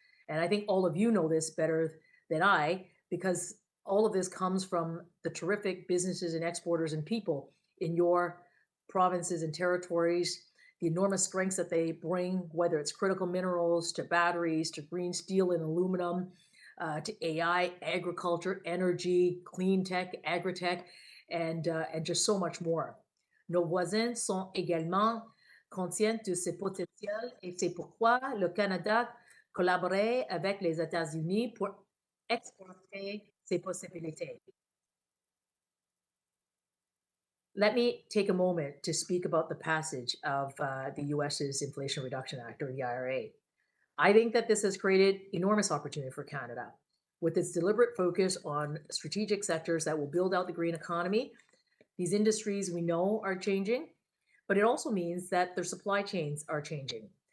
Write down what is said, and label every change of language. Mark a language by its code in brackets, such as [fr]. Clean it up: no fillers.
[en] And I think all of you know this better than I, because all of this comes from the terrific businesses and exporters and people in your provinces and territories, the enormous strengths that they bring, whether it's critical minerals to batteries, to green steel and aluminum, to AI, agriculture, energy, clean tech, agri-tech, and just so much more. [fr] Nos voisins sont également conscients de ce potentiel et c'est pourquoi le Canada collaborait avec les États-Unis pour exploiter ces possibilités. [en] Let me take a moment to speak about the passage of the US's Inflation Reduction Act, or the IRA. I think that this has created enormous opportunity for Canada. With its deliberate focus on strategic sectors that will build out the green economy, these industries we know are changing, but it also means that their supply chains are changing.